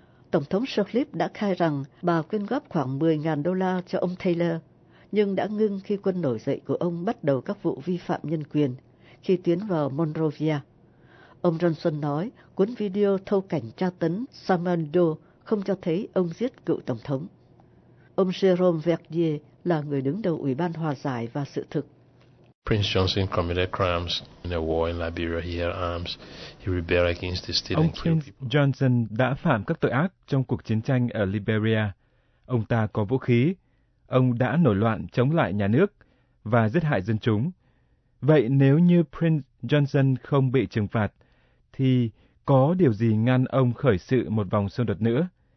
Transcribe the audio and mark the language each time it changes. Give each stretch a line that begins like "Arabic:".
Vietnamese: Tổng thống Sirleaf đã khai rằng bà quyên góp khoảng 10.000 đô la cho ông Taylor, nhưng đã ngưng khi quân nổi dậy của ông bắt đầu các vụ vi phạm nhân quyền khi tiến vào Monrovia. Ông Johnson nói cuốn video thâu cảnh tra tấn Samando không cho thấy ông giết cựu tổng thống. Ông Jerome Verdier là người đứng đầu Ủy ban Hòa giải và Sự thực.
English: Prince Johnson committed crimes in a war in Liberia. He had arms. He rebelled against the state.
Vietnamese: Ông Prince Johnson đã phạm các tội ác trong cuộc chiến tranh ở Liberia. Ông ta có vũ khí. Ông đã nổi loạn chống lại nhà nước và giết hại dân chúng. Vậy nếu như Prince Johnson không bị trừng phạt, thì có điều gì ngăn ông khởi sự một vòng xung đột nữa?